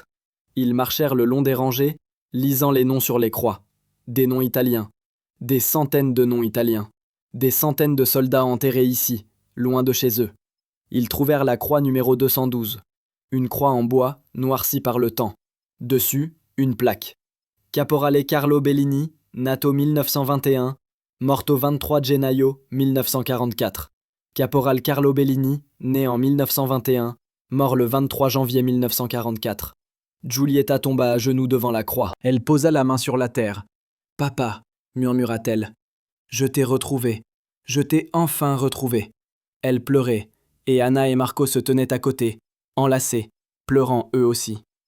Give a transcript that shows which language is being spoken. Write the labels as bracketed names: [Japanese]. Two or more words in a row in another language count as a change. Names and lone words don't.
[French] Ils marchèrent le long des rangées, lisant les noms sur les croix. Des noms italiens. Des centaines de noms italiens. Des centaines de soldats enterrés ici, loin de chez eux. Ils trouvèrent la croix numéro 212. Une croix en bois, noircie par le temps. Dessus, une plaque. [Italian] Caporale Carlo Bellini, nato 1921, morto 23 gennaio 1944. [French] Caporal Carlo Bellini, né en 1921, mort le 23 janvier 1944. Giulietta tomba à genoux devant la croix. Elle posa la main sur la terre. « Papa, » murmura-t-elle, « je t'ai retrouvé. Je t'ai enfin retrouvé. » Elle pleurait, et Anna et Marco se tenaient à côté, enlacés, pleurant eux aussi.